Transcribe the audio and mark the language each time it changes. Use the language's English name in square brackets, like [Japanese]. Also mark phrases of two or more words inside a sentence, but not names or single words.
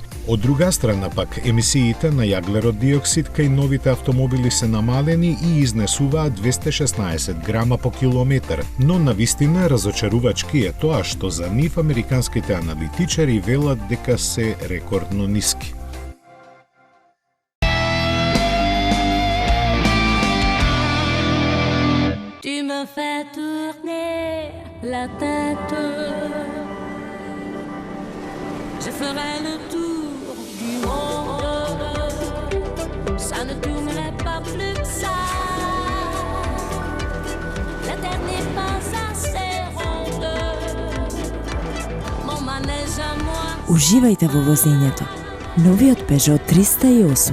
[Macedonian] Од друга страна пак, емисиите на јаглерод диоксид кај новите автомобили се намалени и изнесуваат 216 грама по километар, но навистина разочарувачки е тоа што за нив американските аналитичари велат дека се рекордно ниски. [French] Tu me fais tourner la tête. Je ferai le tour du monde. Ça ne tournerait pas plus que ça. La terre n'est pas assez ronde. Mon manège à moi. [Macedonian] Уживајте во возењето. Новиот Peugeot 308.